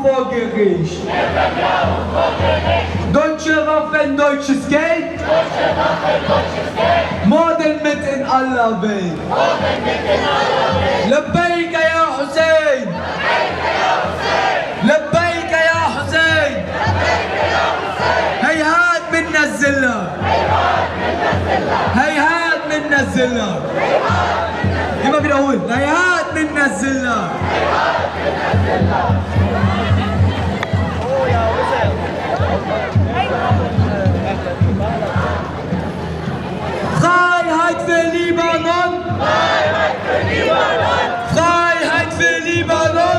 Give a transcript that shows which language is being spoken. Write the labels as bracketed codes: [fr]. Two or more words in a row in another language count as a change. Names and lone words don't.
[de] Gericht. Deutsche Waffen, deutsches Geld. Morden mit in aller Welt. [ar] لبيك يا حسين. لبيك يا حسين. هيهات منا الزلة. هيهات منا الزلة. يبقى بنقول هيهات منا الزلة. [de] Freiheit für Libanon! Freiheit für Libanon! Freiheit für Libanon!